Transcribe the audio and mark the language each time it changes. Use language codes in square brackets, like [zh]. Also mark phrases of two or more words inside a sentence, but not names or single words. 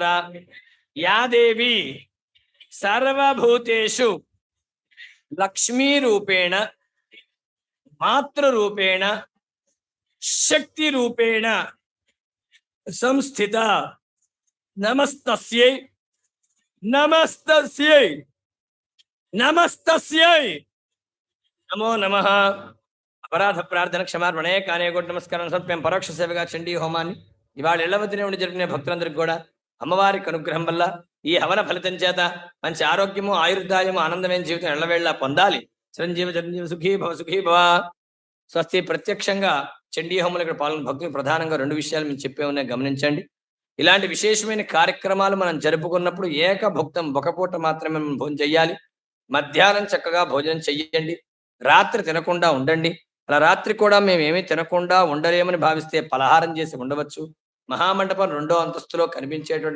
[sa] या देवी सर्वभूतेषु लक्ष्मी रूपेण मातृरूपेण शक्ति रूपेण संस्थिता नमस्तस्यै नमस्तस्यै नमस्तस्यै नमो नमः अपराध प्रार्थना क्षमार्पणे कानेकोट [te] नमस्काराలను సమర్పం పరోక్ష సేవగా చండీ హోమాన్ని ఇవాళ ఎల్లవతిని ఉండి జరిగిన భక్తులందరికీ కూడా అమ్మవారి అనుగ్రహం వల్ల ఈ హవన ఫలితం చేత మంచి ఆరోగ్యము ఆయుర్దాయము ఆనందమైన జీవితం ఎల్లవేళలా పొందాలి [sa] చిరంజీవి సుఖీ భవ స్వస్తి [te] ప్రత్యక్షంగా చండీ హోమంలో ఇక్కడ పాల్గొన్న భక్తులు ప్రధానంగా రెండు విషయాలు మేము చెప్పే ఉన్నాయి గమనించండి ఇలాంటి విశేషమైన కార్యక్రమాలు మనం జరుపుకున్నప్పుడు ఏక భుక్తం ఒక పూట మాత్రమే మనం భోజనం చెయ్యాలి మధ్యాహ్నం చక్కగా భోజనం చెయ్యండి రాత్రి తినకుండా ఉండండి అలా రాత్రి కూడా మేము ఏమీ తినకుండా ఉండలేమని భావిస్తే పలహారం చేసి ఉండవచ్చు మహామండపం 2వ అంతస్తులో కనిపించేటువంటి